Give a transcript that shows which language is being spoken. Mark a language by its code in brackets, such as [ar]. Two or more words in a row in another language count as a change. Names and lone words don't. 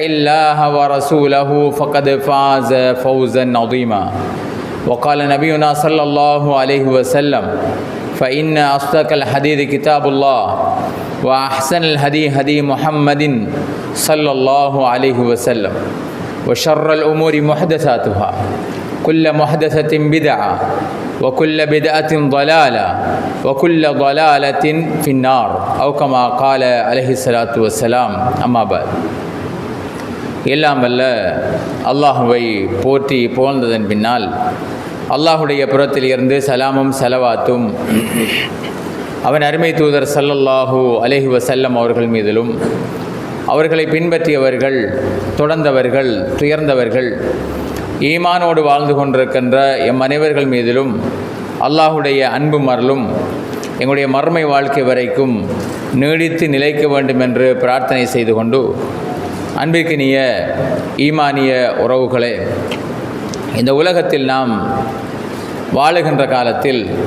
[ar] الله ورسوله فقد فاز فوزا عظيما وقال نبينا صلى الله عليه وسلم فإن أصدق الحديث كتاب الله وأحسن الهدي هدي محمد صلى الله عليه وسلم وشر الأمور محدثاتها كل محدثة بدعة وكل بدعة ضلالة وكل ضلالة في النار أو كما قال عليه الصلاة والسلام أما بعد [ta] எல்லாம் வல்ல அல்லாஹுவை போற்றி புகழ்ந்ததன் பின்னால் அல்லாஹுடைய புறத்திலிருந்து சலாமும் சலவாத்தும் அவன் அருமை தூதர் [ar] صلى الله عليه وسلم [ta] அவர்கள் மீதிலும் அவர்களை பின்பற்றியவர்கள் தொடர்ந்தவர்கள் துயர்ந்தவர்கள் ஈமானோடு வாழ்ந்து கொண்டிருக்கின்ற எம் அனைவர்கள் மீதிலும் அல்லாஹுடைய அன்பும் அருளும் எங்களுடைய மறுமை வாழ்க்கை வரைக்கும் நீடித்து நிலைக்க வேண்டும் என்று பிரார்த்தனை செய்து கொண்டு, அன்பிற்கினிய ஈமானிய உறவுகளே, இந்த உலகத்தில் நாம் வாழுகின்ற காலத்தில்